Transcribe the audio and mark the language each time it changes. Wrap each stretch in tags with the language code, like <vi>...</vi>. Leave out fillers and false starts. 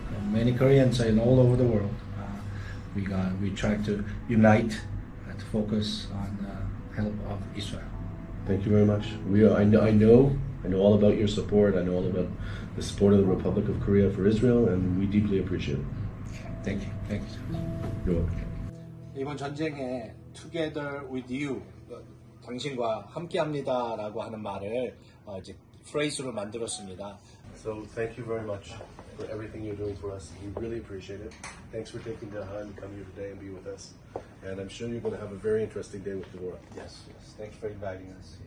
<en>Many Koreans are in all over the world. We try to unite to focus on the help of Israel. Thank you very much. I know all about your support. I know all about the support of the Republic of Korea for Israel, and we deeply appreciate it. Thank you. Thank you. You're welcome.</en> <ko>이번 전쟁에</ko> <en>Together with you,</en> <ko>당신과 함께합니다라고 하는 말을 이제 프레이즈로 만들었습니다.</ko> <en>So thank you very much for everything you're doing for us. We really appreciate it. Thanks for taking the time to come here today and be with us. And I'm sure you're going to have a very interesting day with Deborah. Yes. Thank you for inviting us.</en>